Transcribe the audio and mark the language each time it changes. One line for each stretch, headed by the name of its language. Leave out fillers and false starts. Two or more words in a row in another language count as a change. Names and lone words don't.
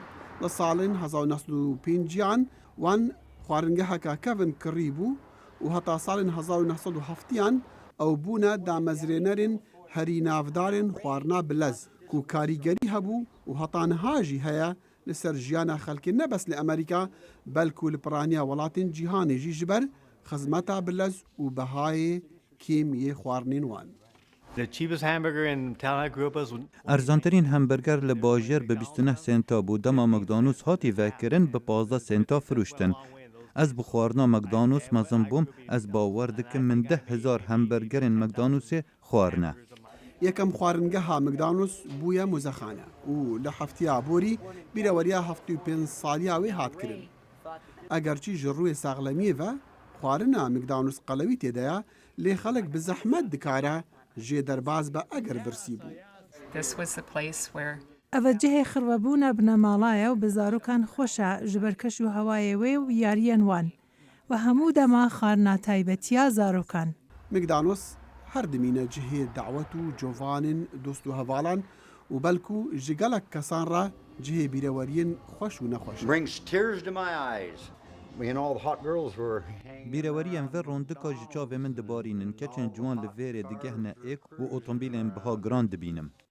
Kurdish: Li salên 1950yan wan xwaringeheka kevin kirî bû û heta salên 1970yan ew bûne damezrênerên herî navdarên xwarina bi lez ku karîgerî hebû û heta niha jî heye li ser jiyana xelkê nebes li Amerîka belkû li piraniya welatên cîhanê jî ji ber xizmeta bi lez û behayê kêm yê xwarinên wan.
Persian: ارزانترین همبرگر
Kurdish: li bajêr bi 29 senta bû dema McDonald's hatî vekirin bi 15 senta firûştin. Ez bi xwarina McDonald's mezin bûm ez bawer dikim min 10,000 hembergerên McDonald'sê xwarine. Yekem xwaringeha McDonald's bûye muzexane û li heftiya borî bîreweriya 75 saliya wê hat kirin. Egerçî ji rûyê saxlemiyê ve xwarina McDonald's qelewî têde ye lê xelek bi zehmet dikare jê derbas be eger birsî bû. ئەvە جهێ خڕوەبوونە بنەماڵایە و بە زارۆکان خۆشە ji ber keş û hewayê wê û yariyên wan ve hemû dema xwarina taybetiya zarokan. McDonald's her dimîne cihê dewet û covanên dost û hevalan û belkû ji gelek kesan re cihê bîreweriyên xweş û nexweş. Bîreweriyên ve rondika ji çavê min dibarînin keçên ciwan li vêrê digehne êk û otomobîlên biha giran dibînim.